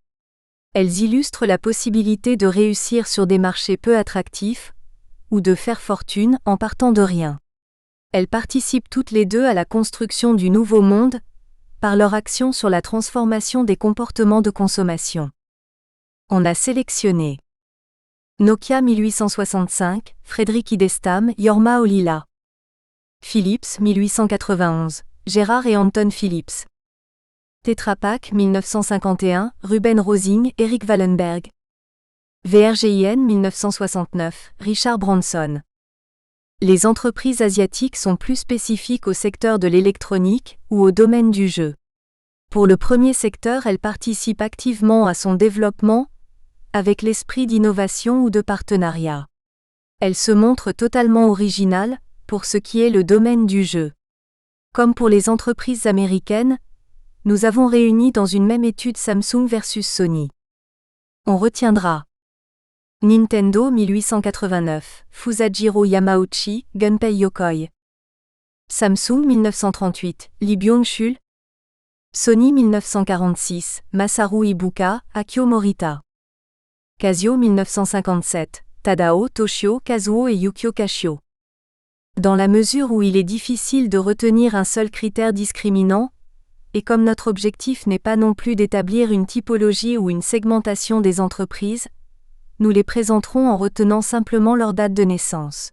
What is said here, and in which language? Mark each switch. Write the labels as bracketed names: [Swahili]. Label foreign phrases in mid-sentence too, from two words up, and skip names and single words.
[French] Elles illustrent la possibilité de réussir sur des marchés peu attractifs, ou de faire fortune en partant de rien. Elles participent toutes les deux à la construction du nouveau monde, par leur action sur la transformation des comportements de consommation. On a sélectionné Nokia 1865, Frédéric Idestam, Jorma Ollila. Philips 1891, Gérard et Anton Philips. Tetra Pak 1951, Ruben Rosing, Eric Wallenberg. VRGIN 1969, Richard Branson. Les entreprises asiatiques sont plus spécifiques au secteur de l'électronique ou au domaine du jeu. Pour le premier secteur, elles participent activement à son développement, avec l'esprit d'innovation ou de partenariat. Elles se montrent totalement originales, pour ce qui est le domaine du jeu. Comme pour les entreprises américaines, nous avons réuni dans une même étude Samsung versus Sony. On retiendra Nintendo 1889, Fusajiro Yamauchi, Gunpei Yokoi. Samsung 1938, Lee Byung-chul. Sony 1946, Masaru Ibuka, Akio Morita. Casio 1957, Tadao Toshio Kazuo et Yukio Kashio. Dans la mesure où il est difficile de retenir un seul critère discriminant, et comme notre objectif n'est pas non plus d'établir une typologie ou une segmentation des entreprises, nous les présenterons en retenant simplement leur date de naissance.